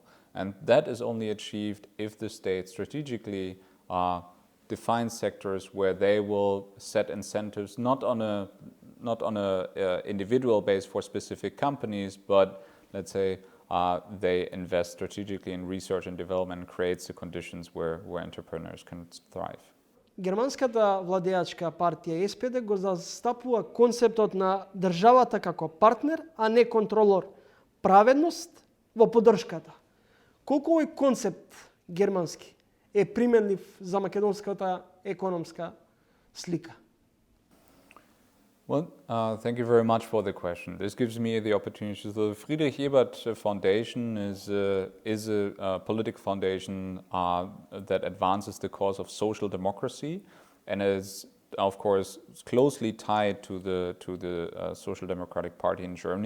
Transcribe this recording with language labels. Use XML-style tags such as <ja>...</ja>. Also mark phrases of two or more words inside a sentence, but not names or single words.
<en>And that is only achieved if the state strategically defines sectors where they will set incentives not on a individual base for specific companies, but let's say they invest strategically in research and development and creates the conditions where entrepreneurs can thrive.</en> <mk>Германската владеачка партија СПД го застапува концептот на државата како партнер, а не контролор. Праведност во поддршката. Колку овој концепт германски е применлив за македонската економска слика?</mk> <en>Well, thank you very much for the question. This gives me the opportunity. The Friedrich Ebert Foundation is a political foundation that advances the cause of social democracy, and is, of course, closely tied to the Social Democratic Party in Germany.</en>